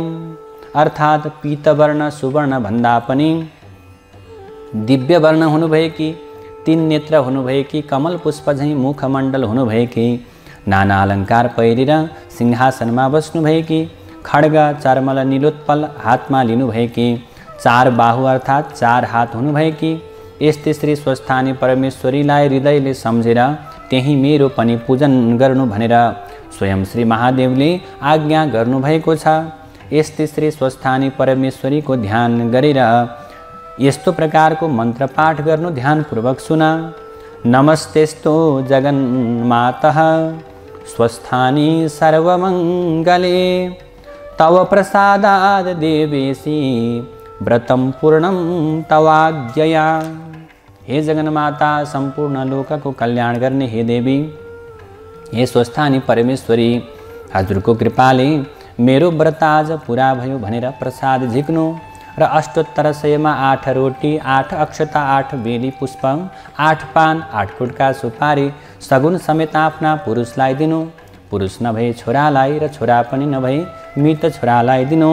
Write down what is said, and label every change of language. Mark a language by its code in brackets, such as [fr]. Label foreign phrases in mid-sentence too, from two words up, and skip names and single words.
[ne] अर्थात् पीतवर्ण सुवर्ण भन्दा पनि दिव्य वर्ण हुनुभएकी, 3 नेत्र हुनुभएकी, कमल पुष्प झैं मुखमण्डल हुनुभएकी, नाना अलङ्कार पहिरेर सिंहासनमा बस्नुभएकी, खड्ग चर्मल नीलोत्पल हातमा लिनुभएकी, 4 बाहु अर्थात् 4 हात हुनुभएकी, यस्तै श्री स्वस्थानी परमेश्वरीलाई हृदयले सम्झेर त्यही मेरो पनि पूजन गर्नु भनेर स्वयं श्री महादेवले आज्ञा गर्नुभएको छ। यस्तै श्री स्वस्थानी परमेश्वरीको ध्यान गरेर यस्तो प्रकारको मन्त्र पाठ गर्नु। ध्यानपूर्वक सुन। [sa] नमस्तेस्तु जगन्मातः स्वस्थानी सर्वमङ्गले तव प्रसादाद् देवेशी व्रतं पूर्णं तवाज्ञया। [ne] हे जगन्माता, सम्पूर्ण लोकको कल्याण गर्ने हे देवी, हे स्वस्थानी परमेश्वरी, हजुरको कृपाले मेरो व्रत आज पुरा भयो भनेर प्रसाद झिक्नु र 7800 8 रोटी, 8 अक्षता, 8 बेली पुष्प, 8 पान, 8 कुटका सुपारी सगुन समेत आफ्ना पुरुषलाई दिनु। पुरुष नभए छोरालाई र छोरा पनि नभए मृत छोरालाई दिनु।